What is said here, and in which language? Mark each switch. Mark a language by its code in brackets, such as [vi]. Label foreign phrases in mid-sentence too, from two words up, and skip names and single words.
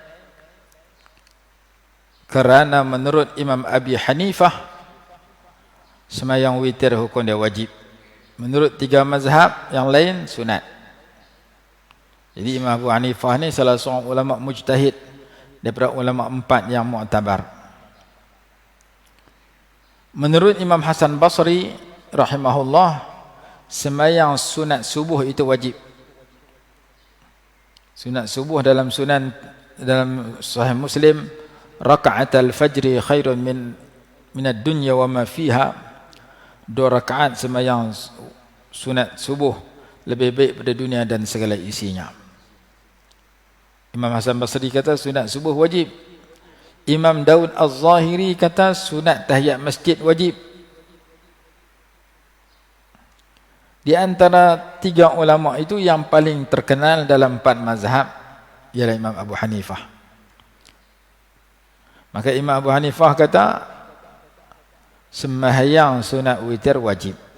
[ms] Kerana menurut Imam Abi Hanifah, sembahyang witir hukum dia wajib. Menurut 3 mazhab yang lain sunat. Jadi Imam Abu Hanifah ni salah seorang ulama mujtahid daripada ulama 4 yang mu'tabar. Menurut Imam Hasan Basri rahimahullah, sembahyang sunat subuh itu wajib. Sunat subuh dalam Sahih Muslim, [ar] rakaat al-fajri khairun min ad-dunya wa ma fiha. [ms] 2 rakaat sembahyang sunat subuh lebih baik pada dunia dan segala isinya. Imam Hasan Basri kata sunat subuh wajib. Imam Daud Az-Zahiri kata sunat tahiyat masjid wajib. Di antara 3 ulama itu yang paling terkenal dalam 4 mazhab ialah Imam Abu Hanifah. Maka Imam Abu Hanifah kata sembahyang sunat witir wajib.